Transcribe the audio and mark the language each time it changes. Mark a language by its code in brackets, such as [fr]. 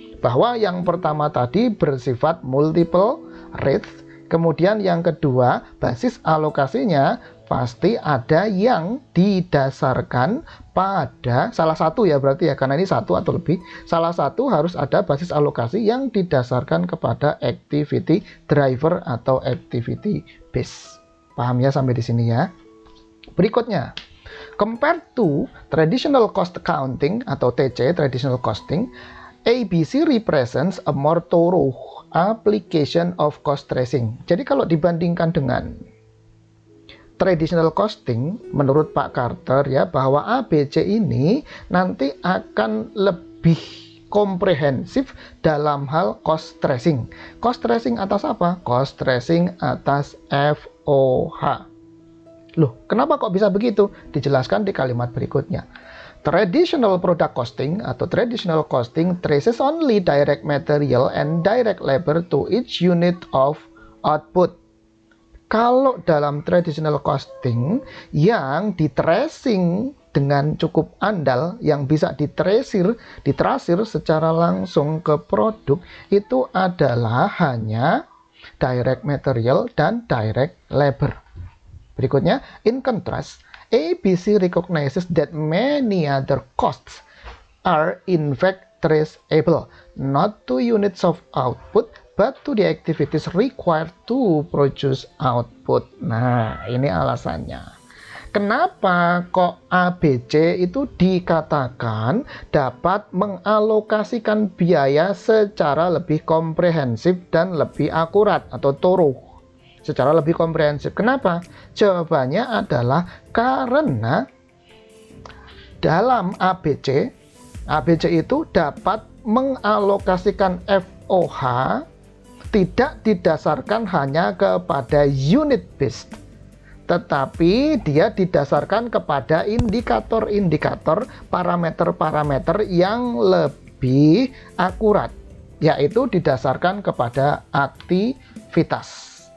[id] Bahwa yang pertama tadi bersifat multiple rates, kemudian yang kedua basis alokasinya pasti ada yang didasarkan pada salah satu ya, berarti ya, karena ini satu atau lebih, salah satu harus ada basis alokasi yang didasarkan kepada activity driver atau activity base. Paham ya sampai di sini ya? Berikutnya, [en] compared to traditional cost accounting atau TC, traditional costing, ABC represents a more thorough application of cost tracing. [id] Jadi kalau dibandingkan dengan traditional costing, menurut Pak Carter ya, bahwa ABC ini nanti akan lebih komprehensif dalam hal cost tracing. Cost tracing atas apa? Cost tracing atas FOH. Loh, kenapa kok bisa begitu? Dijelaskan di kalimat berikutnya. [en] Traditional product costing atau traditional costing traces only direct material and direct labor to each unit of output. [id] Kalau dalam traditional costing yang di-tracing dengan cukup andal, yang bisa ditrasir secara langsung ke produk, itu adalah hanya direct material dan direct labor. Berikutnya, [en] in contrast, ABC recognizes that many other costs are in fact traceable, not to units of output, but to the activities required to produce output. [id] Nah, ini alasannya. Kenapa kok ABC itu dikatakan dapat mengalokasikan biaya secara lebih komprehensif dan lebih akurat atau thorough? Secara lebih komprehensif. Kenapa? Jawabannya adalah karena dalam ABC itu dapat mengalokasikan FOH tidak didasarkan hanya kepada unit base, tetapi dia didasarkan kepada indikator-indikator, parameter-parameter yang lebih akurat, yaitu didasarkan kepada aktivitas.